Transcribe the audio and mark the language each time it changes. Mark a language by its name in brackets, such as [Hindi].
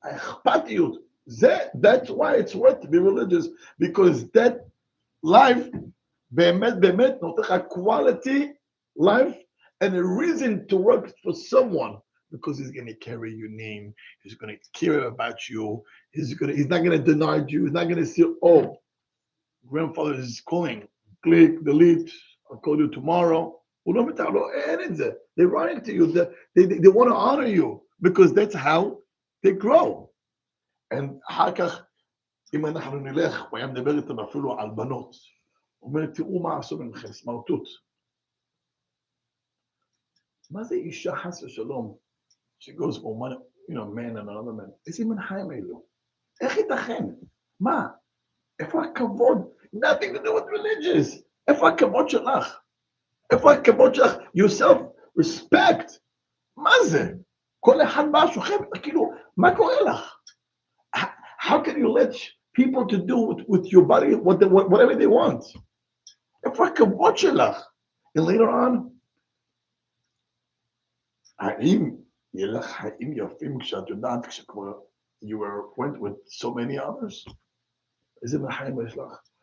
[English] That's why it's worth to be religious, because that life, [Hebrew] באמת, נותן לך [English] quality life and a reason to work for someone, because he's going to carry your name, he's going to care about you, he's not going to deny you, he's not going to say, oh, grandfather is calling, click, delete, I'll call you tomorrow. They're writing to you, they want to honor you, because that's how they grow. [Hebrew] And אחר כך, אם אנחנו נלך, הוא היה מדבר איתם אפילו על בנות. הוא אומר, תראו מה עשו ממכם, סמרטוט. מה זה אישה חס ושלום? [English] She goes from one, man and another man. [Hebrew] איזה מין חיים אלו? איך ייתכן? מה? איפה הכבוד? [English] Nothing to do with religious. [Hebrew] איפה הכבוד שלך? איפה הכבוד שלך? [English] Yourself, respect. [Hebrew] מה זה? כל אחד בא שוכב, כאילו, מה קורה לך? [English] How can you let people to do with your body whatever they want? [Hebrew] איפה הכבוד שלך? [English] And later on, [Hebrew] האם יהיה לך חיים יפים כשאת יודעת כשכבר [English] you went with so many others? [Hebrew] איזה מהחיים יש לך?